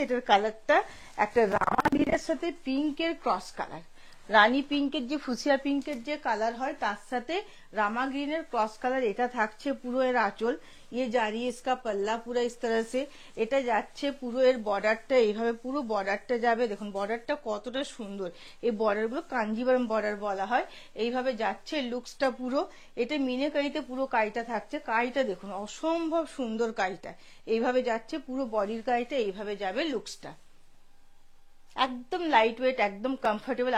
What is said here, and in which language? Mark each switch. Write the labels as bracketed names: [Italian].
[Bangla] এটার কালারটা একটা রামা গ্রিনের সাথে পিঙ্কের ক্রস কালার, রানী পিঙ্কের যে ফুসিয়া পিঙ্কের যে কালার হয় তার সাথে रामा ग्रीन क्रॉस कलर এটা থাকছে পুরো এর আঁচল। [Hindi] ये जा रही है इसका पल्ला पूरा इस तरह से, [Bangla] এটা যাচ্ছে পুরো এর বর্ডারটা এইভাবে, পুরো বর্ডারটা যাবে। দেখুন বর্ডারটা কতটা সুন্দর, এই বর্ডারগুলো কাঞ্জিভারম বর্ডার বলা হয়। এইভাবে যাচ্ছে লুকসটা পুরো। এটা মিনেকারিতে পুরো কাইটা থাকছে, কাইটা দেখুন অসম্ভব সুন্দর কাইটা। এইভাবে যাচ্ছে পুরো বডির কাইটা, এইভাবে যাবে লুকসটা। একদম লাইট ওয়েট, একদম কমফোর্টেবল।